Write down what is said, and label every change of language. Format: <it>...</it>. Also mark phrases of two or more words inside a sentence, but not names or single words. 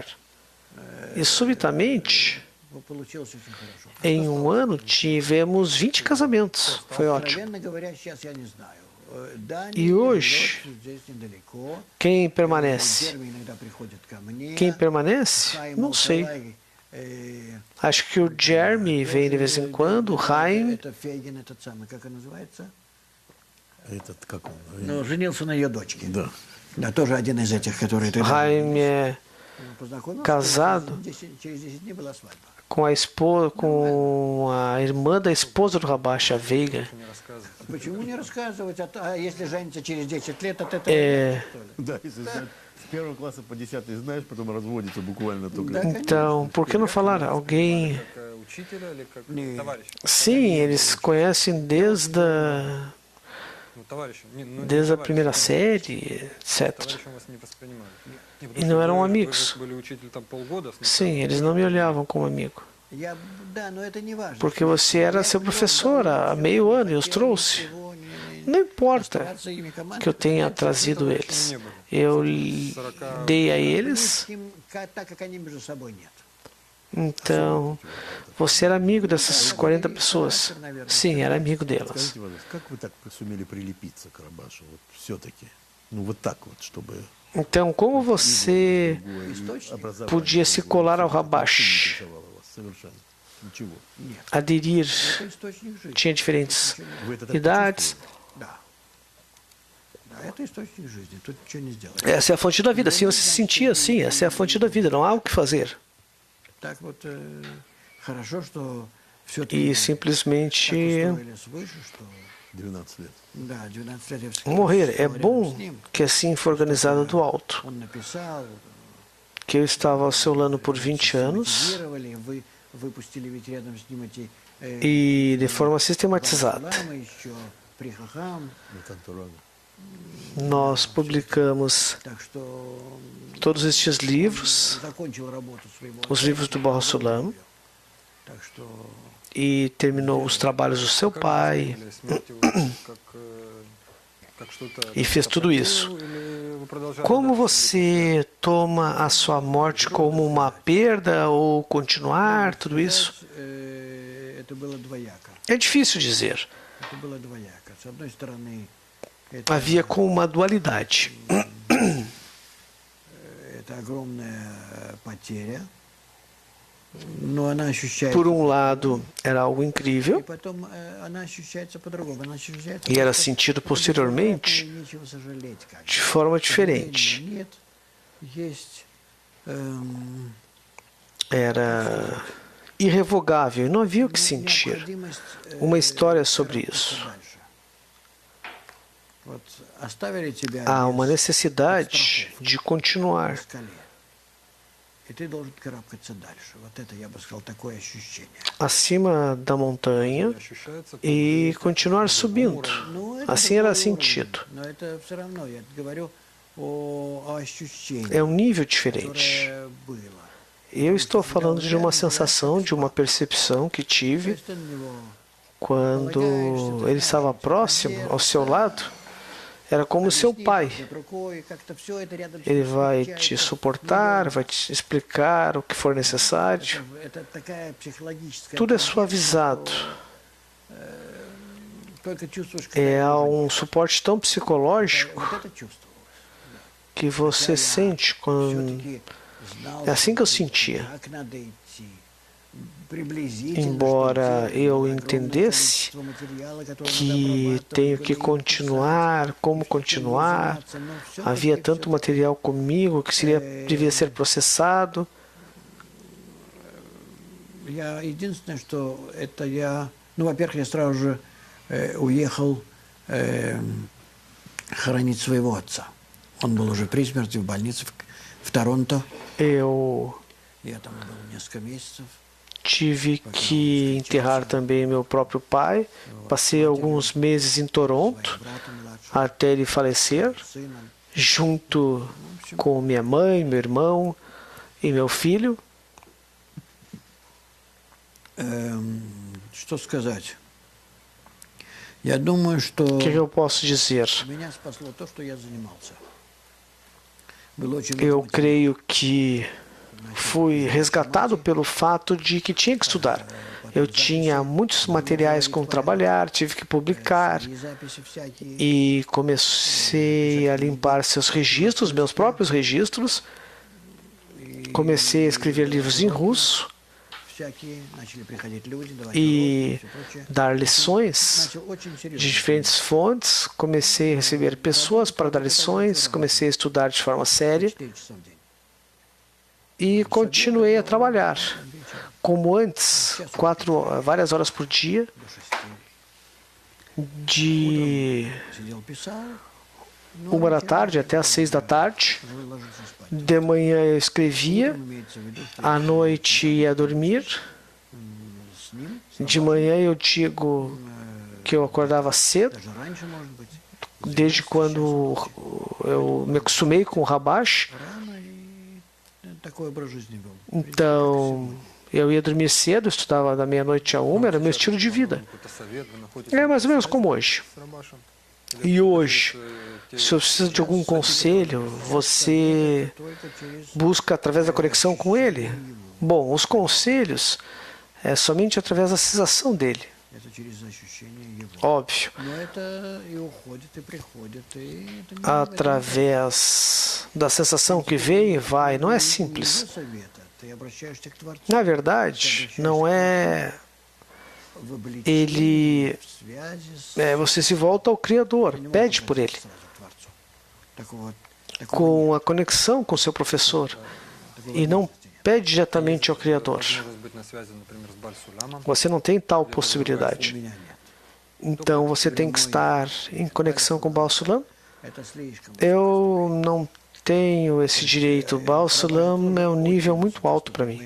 <pt>E subitamente, em um ano, tivemos 20 casamentos. Foi ótimo. E hoje, quem permanece? Quem permanece? Não sei. Acho que o Jeremy vem de vez em quando, o Haim.</pt> <ru>Этот как он? Ну, женился на ее дочке. Да. Да, тоже один из этих, который тогда</ru> <pt>Haim é</pt> <ru>познакомился.</ru> <pt>casado</pt> <ru>Через 10 дней была свадьба.</ru> <pt>com a irmã da esposa do Rabash, a Veiga.</pt> <ru>Не рассказывай. Почему не рассказывать? А если женится через 10 лет, от этого</ru> <pt>É,</pt> <ru>что ли? Да, если знать, с первого класса по 10 знаешь, потом разводится буквально только.</ru> <pt>então, por que não falar? Alguém.</pt> <ru>Как учителя или как Не. товарища?</ru> <pt>Sim, eles conhecem</pt> <ru>Ну, товарища. Не</ru> <pt>desde a</pt> <ru>товарища.</ru> <pt>primeira série, etc.</pt> <ru>Товарищем вас не воспринимали. Не, И потому</ru> <pt>não</pt> <ru>что</ru> <pt>eram</pt> <ru>вы</ru> <pt>amigos.</pt> <ru>были учитель там полгода.</ru> <pt>Sim, eles não me olhavam como amigo.</pt> <ru>Да, но это не важно.</ru> <pt>Porque você era seu professor há meio ano e os trouxe. Não importa que eu tenha trazido eles. Eu dei a eles.</pt> <ru>Так как они между собой нет.</ru> <pt>Então, você era amigo dessas 40 pessoas? Sim, era amigo delas.</pt> <ru>Скажите, пожалуйста, как вы так сумели прилепиться к Рабашу? Вот все-таки. Ну, вот так вот, чтобы...</ru> <pt>Então, como você podia se colar ao Rabash,</pt> <ru>Совершенно. Ничего.</ru> <pt>aderir?</pt> <ru>Это источник жизни.</ru> <pt>Tinha diferentes</pt> <ru>Вы это так</ru> <pt>idades.</pt> <ru>Да. Да, это источник жизни. Тут ничего не сделаешь.</ru> <pt>Essa é a fonte da vida. Assim você se sentia assim, essa é a fonte da vida. Não há o que fazer.</pt> <ru>Так вот, хорошо, что все-таки</ru> <pt>E simplesmente</pt> <ru>устроились выше, что 12 лет. да, 12 лет я всегда</ru> <pt>morrer. É</pt> <ru>сидел рядом</ru> <pt>bom</pt> <ru>с ним.</ru> <pt>que assim foi organizado do alto.</pt> <ru>Он написал,</ru> <pt>Que eu estava ao seu lado por 20 anos</pt> <ru>систематизировали, вы выпустили ведь рядом с ним эти</ru> <pt>e de forma sistematizada.</pt> <ru>ламы еще, Прихахам, Матантурага.</ru> <pt>Nós publicamos</pt> <ru>так что</ru> <pt>todos estes livros,</pt> <ru>закончил работу своего</ru> <pt>os livros do Baha Sulam,</pt> <ru>так что</ru> <pt>e terminou os trabalhos do seu pai</pt> <ru>Или смерть его как что-то...</ru> <pt>e fez tudo isso.</pt> <ru>Или вы продолжали</ru> <pt>Como</pt> <ru>дальше?</ru> <pt>você toma a sua morte como uma perda ou continuar, tudo isso?</pt> <ru>это было двояко.</ru> <pt>É difícil dizer.</pt> <ru>Это было двояко. С одной стороны, это,</ru> <pt>Havia como uma dualidade.</pt> <ru>это огромная потеря, но она ощущается.</ru> <pt>Por um lado, era algo</pt> <ru>И</ru> <pt>incrível</pt> <ru>потом она ощущается по-другому. Она ощущается</ru> <pt>e era</pt> <ru>как-то</ru> <pt>sentido posteriormente</pt> <ru>нечего сожалеть. Как</ru> <pt>de forma diferente.</pt> <ru>Нет, есть</ru> <pt>Era irrevogável e não havia o que sentir.</pt> <ru>необходимость,</ru> <pt>Uma história sobre</pt> <ru>карабкаться</ru> <pt>isso.</pt> <ru>дальше. Вот оставили тебя</ru> <pt>Há uma</pt> <ru>без</ru> <pt>necessidade de</pt> <ru>на</ru> <pt>continuar.</pt> <ru>скале. И ты должен карабкаться дальше. Вот это, я бы сказал, такое ощущение.</ru> <pt>Acima da montanha</pt> <ru>Ощущается</ru> <pt>e continuar subindo.</pt> <ru>Ну, это</ru> <pt>Assim era</pt> <ru>другой</ru> <pt>sentido.</pt> <ru>уровень, но это все равно, я говорю о ощущении,</ru> <pt>É um nível diferente.</pt> <ru>которое было.</ru> <pt>Eu estou falando de uma sensação, de uma percepção que</pt> <ru>То</ru> <pt>tive</pt> <ru>есть ты на него</ru> <pt>quando ele estava próximo, ao seu lado. Era como seu pai.</pt> <ru>объяснишь рукой, как-то всё это рядом с</ru> <pt>Ele</pt> <ru>тобой</ru> <pt>vai</pt> <ru>встречается.</ru> <pt>te suportar, vai te explicar o que for necessário.</pt> <ru>Это такая психологическая</ru> <pt>Tudo é</pt> <ru>поддержка,</ru> <pt>suavizado.</pt> <ru>что, только чувствуешь, когда</ru> <pt>É</pt> <ru>его</ru> <pt>um suporte tão psicológico</pt> <ru>вот это чувствовалось.</ru> <pt>que você sente quando.</pt> <ru>Всё-таки знал,</ru> <pt>É assim que eu sentia.</pt> <ru>как надо идти. Приблизительно,</ru> <pt>Embora</pt> <ru>чтобы</ru> <pt>eu</pt> <ru>огромное</ru> <pt>entendesse</pt> <ru>количество материала, которое</ru> <pt>que</pt> <ru>надо обрабатывать,</ru> <pt>tenho que</pt> <ru>были</ru> <pt>continuar, como continuar.</pt> <ru>заниматься, но всё-таки</ru> <pt>Havia tanto material comigo que devia ser processado.</pt> <ru>Я единственное, что это я, ну, во-первых, я сразу же уехал хоронить своего отца. Он был уже при смерти в больнице в Торонто.</ru> <pt>Eu</pt> <ru>Я там был несколько месяцев.</ru> <pt>tive que enterrar também meu próprio pai. Passei alguns meses em Toronto</pt> <ru>Братом младшим,</ru> <pt>até ele falecer,</pt> <ru>сыном.</ru> <pt>junto com minha mãe, meu irmão e meu filho.</pt> <ru>Что сказать? Я думаю, что</ru> <pt>O que eu posso dizer?</pt> <ru>меня спасло то, что я занимался. Было очень</ru> <pt>Eu</pt> <ru>много</ru> <pt>creio que fui resgatado pelo fato de que tinha que estudar. Eu tinha muitos materiais com trabalhar, tive que publicar</pt> <ru>записи всякие.</ru> <pt>e comecei a limpar seus registros, meus próprios registros. Comecei a escrever livros em russo</pt> <ru>Всякие. Начали приходить люди, давать</ru> <pt>e</pt> <ru>уроки, всё прочее.</ru> <pt>dar lições</pt> <ru>Начал очень серьезно.</ru> <pt>de diferentes fontes. Comecei a receber pessoas para dar lições, comecei a estudar de forma séria</pt> <ru>4 часа в день.</ru> <pt>e continuei a trabalhar. Como antes, várias horas por dia,</pt> <ru>До 6.</ru> <pt>de</pt> <ru>Сидел, писал.</ru> <pt>1 da tarde até às 6 da tarde.</pt> <ru>Уже ложился спать.</ru> <pt>De manhã eu escrevia,</pt> <ru>Имеется в виду, что</ru> <pt>à noite ia dormir.</pt> <ru>с ним,</ru> <pt>De manhã eu digo que eu acordava cedo,</pt> <ru>даже раньше, может быть,</ru> <pt>desde quando eu me acostumei com o Rabash.</pt> <ru>рано и такой образ жизни был.</ru> <pt>Então, eu ia dormir cedo, estudava da meia-noite a 1, era meu estilo de vida.</pt> <ru>Какой-то совет, вы находите</ru> <pt>É mais ou menos como hoje.</pt> <ru>с Рабашем?</ru> <pt>E hoje, se você precisa de algum conselho, você</pt> <ru>Только через</ru> <pt>busca através da conexão com ele? Bom, os conselhos é somente através da sensação dele,</pt> <ru>это через ощущение его.</ru> <pt>óbvio.</pt> <ru>Но это и уходит, и приходит, и это не</ru> <pt>Através da sensação que vem e vai, não é simples.</pt> <ru>его совета. Ты обращаешься к Творцу,</ru> <pt>Na verdade, não é</pt> <ru>в обличении,</ru> <pt>ele.</pt> <ru>в связи с</ru> <pt>Você se volta ao Criador, pede por ele,</pt> <ru>сразу к Творцу. Такого</ru> <pt>com a conexão com seu professor, e não pede diretamente ao Criador.</pt> <ru>Возможность быть на связи, например, с Баль-Сулямом.</ru> <pt>Você não tem tal</pt> <ru>у</ru> <pt>possibilidade.</pt> <ru>меня нет.</ru> <pt>Então você tem que estar em conexão com o Baal Sulam.</pt> <ru>Это слишком.</ru> <pt>Eu não tenho esse direito. Baal Sulam é um nível muito alto para mim.</pt>